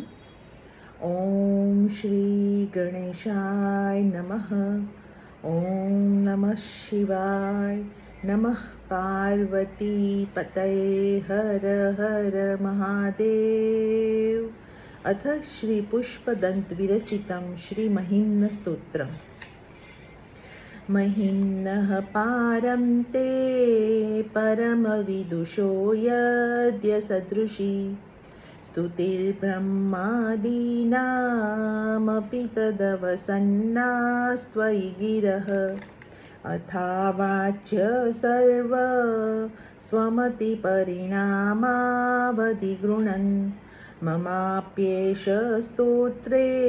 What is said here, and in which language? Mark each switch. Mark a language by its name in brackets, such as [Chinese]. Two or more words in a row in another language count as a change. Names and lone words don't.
[Sanskrit] ઓમ શ્રી ગણેશાય નમઃ. ઓમ નમઃ શિવાય. નમઃ પાર્વતી પતયે. હર હર મહાદેવ. અથ શ્રી પુષ્પદંત વિરચિતમ શ્રી મહિમ્ન સ્તોત્રમ. महिम्नः पारं ते परमविदुषो यद्य सदृशी स्तुतिर्ब्रह्मादीनामपि तदवसन्नास्त्वयि गिरः अथावाच्य सर्व स्वमतिपरिणामावधिगृणन् ममाप्येष स्तोत्रे